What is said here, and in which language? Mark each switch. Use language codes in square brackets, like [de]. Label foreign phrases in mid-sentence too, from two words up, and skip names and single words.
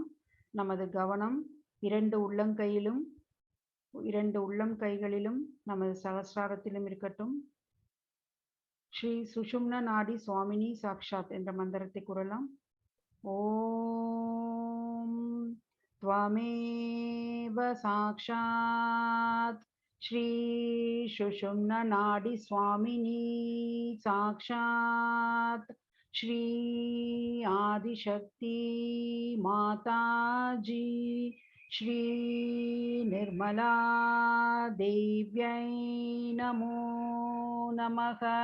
[ta] நமது கவனம் இரண்டு உள்ளம் கைகளிலும் நமது சகஸ்ராரத்திலும் இருக்கட்டும். [sa] श्री सुषुम्न नाडी स्वामिनी साक्षात् [ta] என்ற மந்திரத்தை கூறலாம். [sa] ஓம் त्वमेव साक्षात् श्री सुषुम्न नाडी स्वामिनी साक्षात् श्री आदिशक्ति माताजी श्री निर्मला देव्यै नमो नमः.